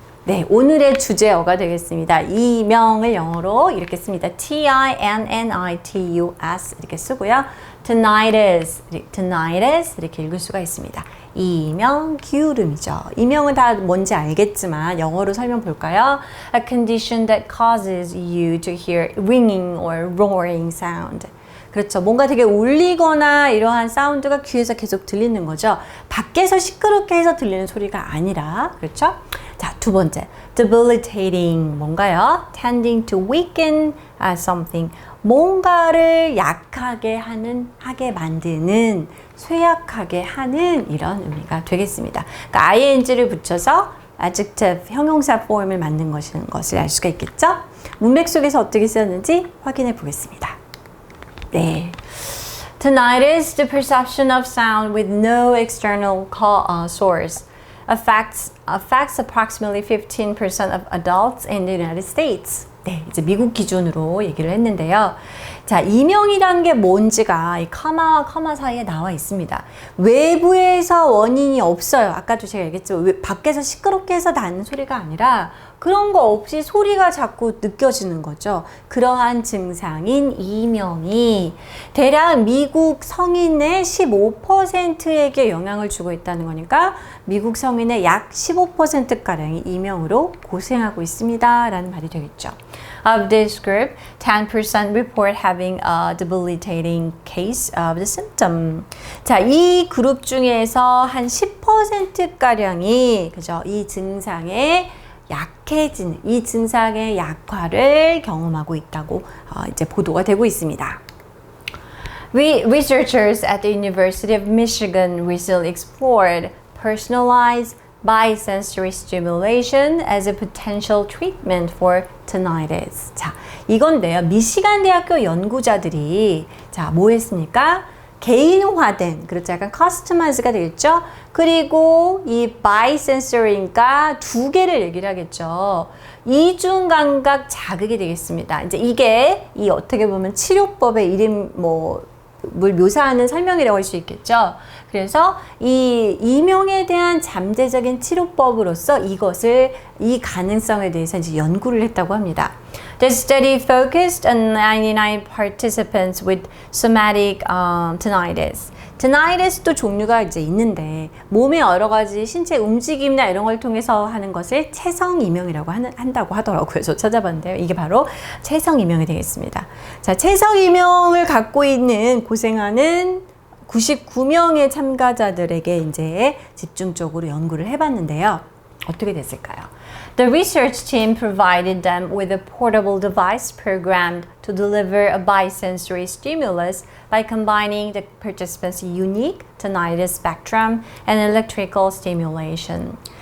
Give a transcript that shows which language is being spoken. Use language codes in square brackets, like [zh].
[ko] 네, 오늘의 주제어가 되겠습니다. 이명을 영어로 이렇게 씁니다. T-I-N-N-I-T-U-S 이렇게 쓰고요. tinnitus 이렇게 읽을 수가 있습니다. 이명, 기울음이죠. 이명은 다 뭔지 알겠지만 영어로 설명 볼까요? [en] A condition that causes you to hear ringing or roaring sound. [ko] 그렇죠. 뭔가 되게 울리거나 이러한 사운드가 귀에서 계속 들리는 거죠. 밖에서 시끄럽게 해서 들리는 소리가 아니라, 그렇죠? 자, 두 번째, debilitating 뭔가요? [en] tending to weaken something [ko] 뭔가를 약하게 하게 만드는, 쇠약하게 하는 이런 의미가 되겠습니다. 그러니까 ing를 붙여서 adjective, 형용사 폼을 만든 것을 알 수가 있겠죠? 문맥 속에서 어떻게 쓰였는지 확인해 보겠습니다. 네. [en] Tinnitus, the perception of sound with no external source, affects approximately 15% of adults in the United States. [ko] 네, 이제 미국 기준으로 얘기를 했는데요. 자, 이명이라는 게 뭔지가 이 커마와 커마 사이에 나와 있습니다. 외부에서 원인이 없어요. 아까도 제가 얘기했지만 밖에서 시끄럽게 해서 나는 소리가 아니라 그런 거 없이 소리가 자꾸 느껴지는 거죠. 그러한 증상인 이명이 대략 미국 성인의 15%에게 영향을 주고 있다는 거니까 미국 성인의 약 15%가량이 이명으로 고생하고 있습니다. 라는 말이 되겠죠. [en] Of this group, 10% report having a debilitating case of the symptom. [ko] 자, 이 그룹 중에서 한 10%가량이 그죠? 이 증상에 약해지는, 이 증상의 약화를 경험하고 있다고 이제 보도가 되고 있습니다. [en] Researchers at the University of Michigan recently explored personalized bisensory stimulation as a potential treatment for tinnitus. [ko] 자, 이건데요. 미시간 대학교 연구자들이 뭐 했습니까? 개인화된, 그렇죠. 약간 커스터마이즈가 되겠죠. 그리고 이 bisensory니까 두 개를 얘기를 하겠죠. 이중 감각 자극이 되겠습니다. 이제 이게 이 어떻게 보면 치료법의 이름 물 묘사하는 설명이라고 할 수 있겠죠. 그래서 이 이명에 대한 잠재적인 치료법으로서 이 가능성에 대해서 이제 연구를 했다고 합니다. [en] The study focused on 99 participants with somatic tinnitus. [ko] tinnitus도 종류가 이제 있는데 몸의 여러 가지 신체 움직임이나 이런 걸 통해서 하는 것을 체성 이명이라고 한다고 하더라고요. 그래서 찾아봤는데요. 이게 바로 체성 이명이 되겠습니다. 자, 체성 이명을 갖고 있는 고생하는 99명의 참가자들에게 이제 집중적으로 연구를 해봤는데요. 어떻게 됐을까요? [en] The research team provided them with a portable device programmed to deliver a bisensory stimulus by combining the participants' unique tinnitus spectrum and electrical stimulation.